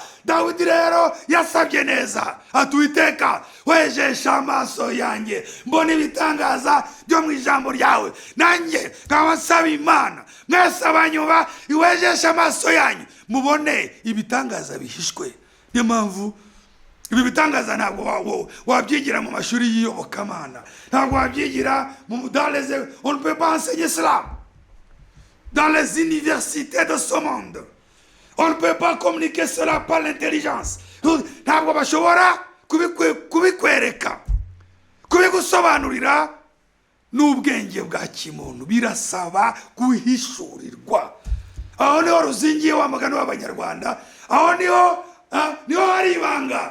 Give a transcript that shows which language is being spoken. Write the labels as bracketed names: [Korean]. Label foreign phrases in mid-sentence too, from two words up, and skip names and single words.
[Kinyarwanda] Dawidi rero yasabye neza, ati Uwiteka wejesha amaso yanjye mbona ibitangaza byo mu ijambo ryawe. Nanjye nkaba nsaba Imana, mwese abanyumva, iwejesha amaso yanyu mubone ibitangaza bihishwe. Niyo mpamvu ibi bitangaza ntabwo wabyigira mu mashuri y'iyobokamana, ntabwo wabyigira [French] dans les, on ne peut pas enseigner cela dans les universités de ce monde. On ne peut pas communiquer cela par l'intelligence. [Kinyarwanda] Ntabwo bashobora kubikwereka, kubigusobanurira n'ubwenge bwa kimuntu. Birasaba guhishurirwa. Aho niho ruzingiye wa mugani w'Abanyarwanda. Aho niho hari ibanga.